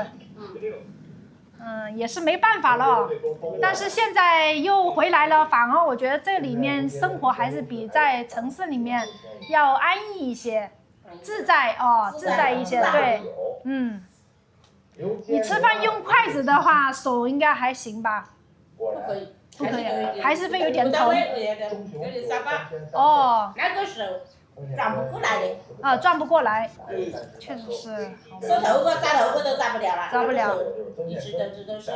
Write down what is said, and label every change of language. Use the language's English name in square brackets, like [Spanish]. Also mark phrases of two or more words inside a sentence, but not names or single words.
[Chinese] 也是沒辦法了，但是現在又回來了，反而我覺得這裡面生活還是比在城市裡面要安逸一些，自在一些，對，你吃飯用筷子的話，手應該還行吧？不可以，還是會有點疼。有點沙巴。哦。那個手轉不過來的。轉不過來。確實是。梳頭髮、紮頭髮都紮不了了。紮不了。一直都是。